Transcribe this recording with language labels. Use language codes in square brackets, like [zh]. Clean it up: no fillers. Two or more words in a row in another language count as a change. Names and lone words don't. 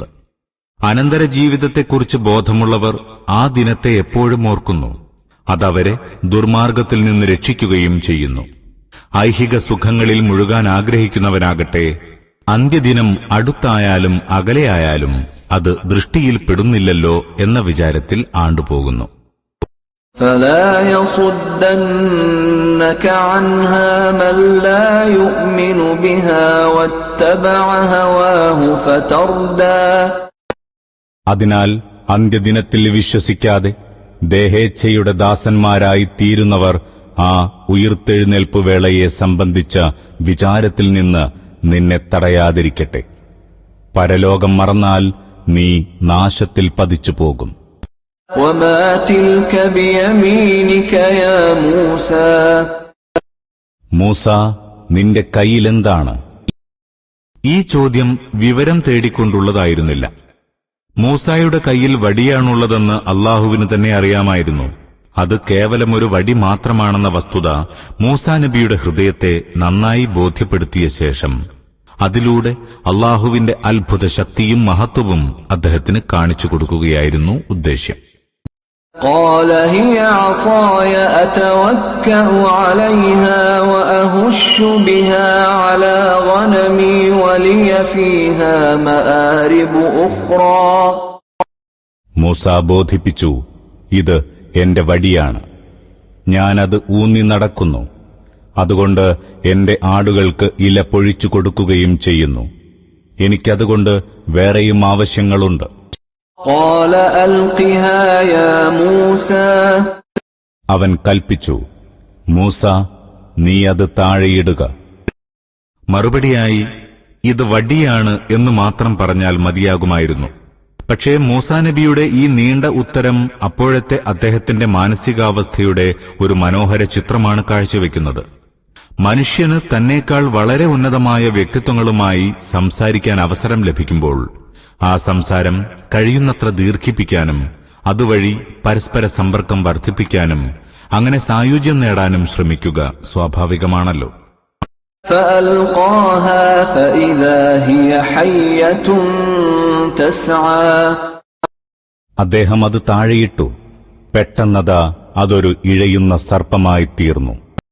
[ml] അനന്തര ജീവിതത്തെക്കുറിച്ച് ബോധമുള്ളവർ ആ ദിനത്തെ എപ്പോഴും ഓർക്കുന്നു. അതവരെ ദുർമാർഗത്തിൽ നിന്ന് രക്ഷിക്കുകയും ചെയ്യുന്നു. ഐഹിക സുഖങ്ങളിൽ മുഴുകാൻ ആഗ്രഹിക്കുന്നവനാകട്ടെ, അന്ത്യദിനം അടുത്തായാലും അകലെയായാലും അത് ദൃഷ്ടിയിൽ പെടുന്നില്ലല്ലോ എന്ന വിചാരത്തിൽ ആണ്ടുപോകുന്നു. [ar] فلا يصدنك عنها من لا يؤمن بها واتبع هواه فتردى [ml] അതിനാൽ അന്ത്യദിനത്തിൽ വിശ്വസിക്കാതെ ദേഹേച്ഛയുടെ ദാസന്മാരായി തീരുന്നവർ ആ ഉയിർത്തെഴുന്നേൽപ്പ് വേളയെ സംബന്ധിച്ച വിചാരത്തിൽ നിന്ന് നിന്നെ തടയാതിരിക്കട്ടെ. പരലോകം മറന്നാൽ നീ നാശത്തിൽ പതിച്ചു പോകും. [ar] وما تلك بيمينك يا موسى [ml] മൂസ, നിന്റെ കയ്യിലെന്താണ്? ഈ ചോദ്യം വിവരം തേടിക്കൊണ്ടുള്ളതായിരുന്നില്ല. മൂസായുടെ കയ്യിൽ വടിയാണുള്ളതെന്ന് അല്ലാഹുവിന് തന്നെ അറിയാമായിരുന്നു. അത് കേവലമൊരു വടി മാത്രമാണെന്ന വസ്തുത മൂസാ നബിയുടെ ഹൃദയത്തെ നന്നായി ബോധ്യപ്പെടുത്തിയ ശേഷം അതിലൂടെ അല്ലാഹുവിന്റെ അത്ഭുത ശക്തിയും മഹത്വവും അദ്ദേഹത്തിന് കാണിച്ചു കൊടുക്കുകയായിരുന്നു ഉദ്ദേശ്യം. [ar] قال هي عصاي أتوكأ عليها وأهش بها على غنمي ولي فيها مآرب أخرى. [ml] മൂസ ബോധിപ്പിച്ചു, ഇത് എന്റെ വടിയാണ്, ഞാനത് ഊന്നി നടക്കുന്നു, അതുകൊണ്ട് എന്റെ ആടുകൾക്ക് ഇല പൊഴിച്ചു കൊടുക്കുകയും ചെയ്യുന്നു. എനിക്കതുകൊണ്ട് വേറെയും ആവശ്യങ്ങളുണ്ട്. [ar] قال ألقها يا موسى. [ml] അവൻ കൽപ്പിച്ചു, മൂസ, നീ അത് താഴെയിടുക. മറുപടിയായി ഇത് വടിയാണ് എന്ന് മാത്രം പറഞ്ഞാൽ മതിയാകുമായിരുന്നു. പക്ഷേ മൂസാ നബിയുടെ ഈ നീണ്ട ഉത്തരം അപ്പോഴത്തെ അദ്ദേഹത്തിന്റെ മാനസികാവസ്ഥയുടെ ഒരു മനോഹര ചിത്രമാണ് കാഴ്ചവെക്കുന്നത്. മനുഷ്യന് തന്നേക്കാൾ വളരെ ഉന്നതമായ വ്യക്തിത്വങ്ങളുമായി സംസാരിക്കാൻ അവസരം ലഭിക്കുമ്പോൾ ആ സംസാരം കഴിയുന്നത്ര ദീർഘിപ്പിക്കാനും അതുവഴി പരസ്പര സമ്പർക്കം വർദ്ധിപ്പിക്കാനും അങ്ങനെ സായുജ്യം നേടാനും ശ്രമിക്കുക സ്വാഭാവികമാണല്ലോ. [ar] فألقاها فإذا هي حية تسعى. [ml] അദ്ദേഹം അത് താഴെയിട്ടു. പെട്ടെന്നതാ അതൊരു ഇഴയുന്ന സർപ്പമായി തീർന്നു.